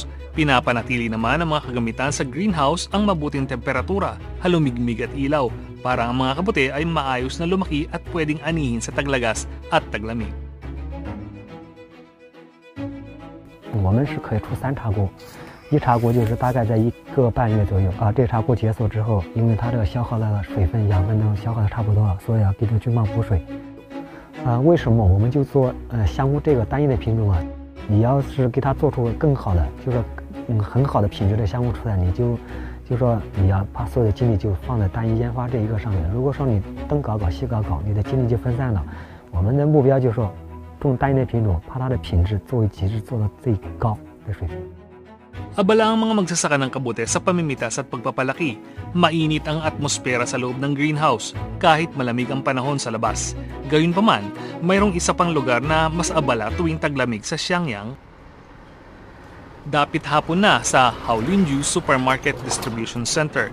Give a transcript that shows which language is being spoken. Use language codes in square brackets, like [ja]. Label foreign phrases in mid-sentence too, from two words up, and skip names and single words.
[tl] Pinapanatili naman ng mga kagamitan sa greenhouse ang mabuting temperatura, halumigmig at ilaw para ang mga kabuti ay maayos na lumaki at pwedeng anihin sa taglagas at taglamig. [zh] 我们是可以出3茬锅，1茬锅就是大概在1个半月左右啊。这茬锅结束之后，因为它这个消耗的水分、养分都消耗的差不多了，所以要给这个菌棒补水。为什么我们就做香菇这个单一的品种啊？你要是给它做出更好的，就是很好的品质的香菇出来，你就说你要把所有的精力就放在单一研发这一个上面。如果说你东搞搞西搞搞，你的精力就分散了。我们的目标就是说，种单一的品种，把它的品质作为极致做到最高的水平。 [tl] Abala ang mga magsasaka ng kabute sa pamimitas at pagpapalaki. Mainit ang atmosfera sa loob ng greenhouse kahit malamig ang panahon sa labas. Gayunpaman, mayroong isa pang lugar na mas abala tuwing taglamig sa Xiangyang. Dapit hapon na sa Haolinju Supermarket Distribution Center.